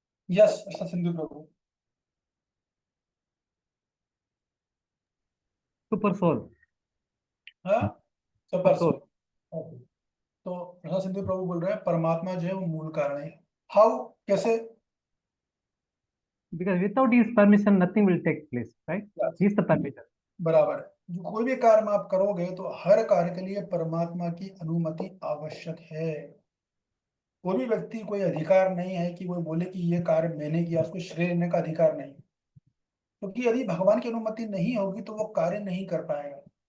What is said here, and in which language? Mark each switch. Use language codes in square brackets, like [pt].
[hi] Yes Sindhu प्रभु। [en] Super soul. हाँ, super soul. Soul. Okay. [hi] तो प्रसाद सिंधु प्रभु बोल रहे हैं परमात्मा जो है वो मूल कारण है। हाउ, कैसे। [en] Because without his permission, nothing will take place, right? Yes, He is the permitter. [hi] बराबर है। जो कोई भी कार्य आप करोगे तो हर कार्य के लिए परमात्मा की अनुमति आवश्यक है। कोई भी व्यक्ति, कोई अधिकार नहीं है कि वो बोले कि ये कार्य मैंने किया, उसको श्रेय लेने का अधिकार नहीं। क्योंकि यदि भगवान की अनुमति नहीं होगी तो वो कार्य नहीं कर पाएगा।